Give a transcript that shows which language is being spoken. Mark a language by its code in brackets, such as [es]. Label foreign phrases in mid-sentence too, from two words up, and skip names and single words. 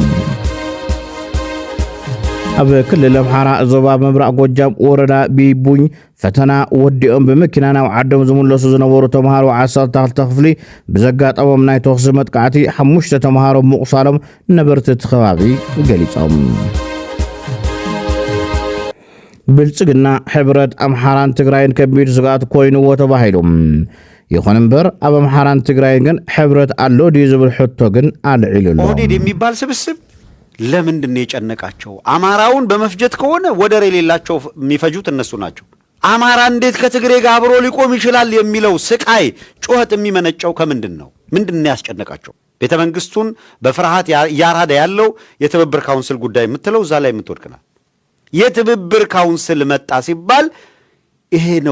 [ti] ኣብ ክልል ኣምሓራ ዞባ ምብራቕ ጎጃም ወረዳ ቢቡኝ ፈተና ወዲኦም በመኪና ናብ ዓዶም ዝምለሱ ዝነበሩ ተምሃሮ 12 ክፍሊ ብዘጋጠሞም ናይ ተኽሲ መጥቃዕቲ 5 ተምሃሮ ምቁሳሎም ነበርቲ ከባቢ ገሊጾም ብልጽግና ሕብረት ኣምሓራን ትግራይን ከቢድ ስጋት ኮይኑዎ ተባሂሉ ይኹን እምበር ኣብ ኣምሓራን ትግራይን ግን ሕብረት ኣሎ ድዩ ዝብል ሕቶ ግን አልዒሉሎ [am] ኦህዴድ የሚባል ስብስብ ለምንድን ነው የጨነቃቸው? አማራውን በመፍጀት ከሆነ ወደር የሌላቸው የሚፈጁት እነሱ ናቸው። አማራ እንዴት ከትግሬ ጋር አብሮ ሊቆም ይችላል የሚለው ስቃይ ጩኸት የሚመነጨው ከምንድን ነው? ምንድን ነው ያስጨነቃቸው? ቤተ መንግስቱን በፍርሃት ያራዳ ያለው የትብብር ካውንስል ጉዳይ የምትለው እዛ ላይ የምትወድቅናል። የትብብር ካውንስል መጣ ሲባል ይሄ ነው